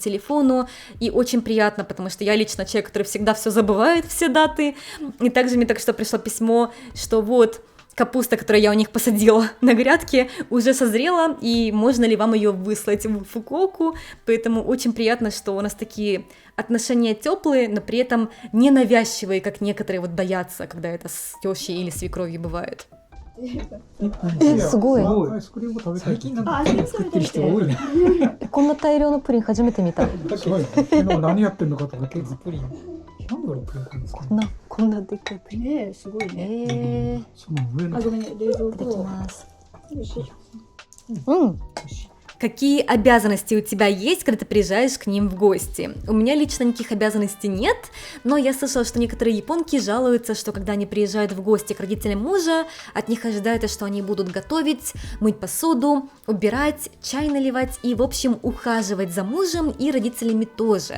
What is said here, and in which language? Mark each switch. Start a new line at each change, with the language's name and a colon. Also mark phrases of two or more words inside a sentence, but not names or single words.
Russian: телефону, и очень приятно, потому что я лично человек, который всегда все забывает, все даты, и также мне только что пришло письмо, что вот капуста, которую я у них посадила на грядке, уже созрела, и можно ли вам ее выслать в Фукуоку, поэтому очень приятно, что у нас такие отношения теплые, но при этом не навязчивые, как некоторые вот боятся, когда это с тещей или свекровью бывает.
Japanese: すごい。アイスクリーム食べたい。最近なんかプリン作ってる人が多いね。こんな大量のプリン初めて見た。すごいね。昨日何やってんのかとか手作プリン。なんで俺プリン買うんですか。こんなでっかいプリン。ねえ、すごいね。その上の。あ、ごめんね、冷蔵いただき庫。ます。よいしょ。うん。
Russian: Какие обязанности у тебя есть, когда ты приезжаешь к ним в гости? У меня лично никаких обязанностей нет, но я слышала, что некоторые японки жалуются, что когда они приезжают в гости к родителям мужа, от них ожидают, что они будут готовить, мыть посуду, убирать, чай наливать и, в общем, ухаживать за мужем и родителями тоже.